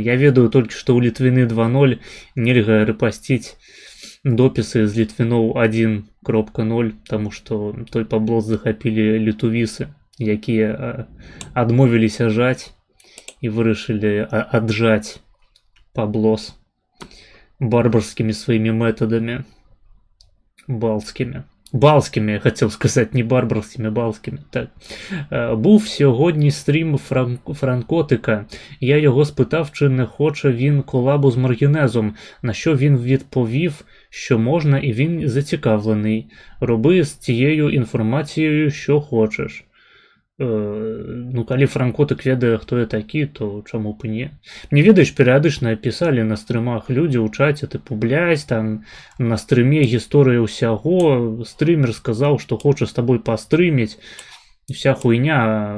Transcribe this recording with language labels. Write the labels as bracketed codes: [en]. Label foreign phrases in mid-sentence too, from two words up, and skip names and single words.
[be] Я ведаю толькі, што ў Літвіны 2.0 нельга рэпасціць допісы з Літвіноў 1.0, таму што той паблос захапілі літувісы, якія адмовіліся жаць і вырашылі аджаць паблос барбарскімі сваімі метадамі. Балскімі, я хацеў сказаць, не барбарскімі, балскімі. Так. [uk] Був сьогодні стрім Франкотика. Я його спитав, чи не хоче він колабу з Маргінезом, на що він відповів, що можна, і він зацікавлений. Роби з цією інформацією, що хочеш. [be] Калі Франкотик ведае, хто я такі, то чаму б і не. Мне, ведаеш, перыядычна пісалі на стрымах людзі ў чаце, тыпу, блядь, там на стрыме гісторыя ўсяго, стрымер сказаў, што хоча з табой пастрыміць, і [ru] вся хуйня.